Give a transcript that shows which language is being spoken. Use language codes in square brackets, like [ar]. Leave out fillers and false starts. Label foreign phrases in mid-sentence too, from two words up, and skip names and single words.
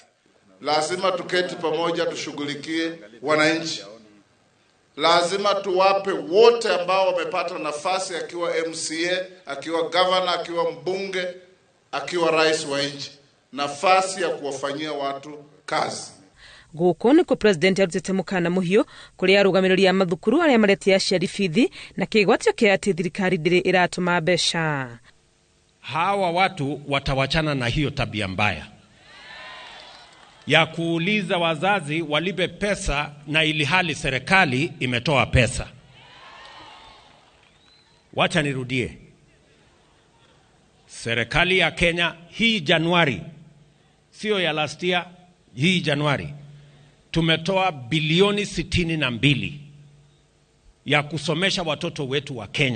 [sw] Lazima tuketi pamoja tushughulikie wananchi. Lazima tuwape wote ambao wamepata nafasi, akiwa MCA, akiwa governor, akiwa mbunge, akiwa rais wa nchi, nafasi ya kuwafanyia watu kazi. [ki] Guku ni ku president arutete mukana muhio kuri arugamiriria mathukuru aria maretia aciari bithi na kigwatio kia ati thirikari ndiri iratuma mbeca. [sw] Hawa watu watawachana na hiyo tabia mbaya ya kuuliza wazazi walipe pesa na ilihali serikali imetoa pesa. Wacha nirudie. Serikali ya Kenya hii Januari, sio ya [en] last year, [sw] hii Januari tumetoa bilioni 62 ya kusomesha watoto wetu wa Kenya.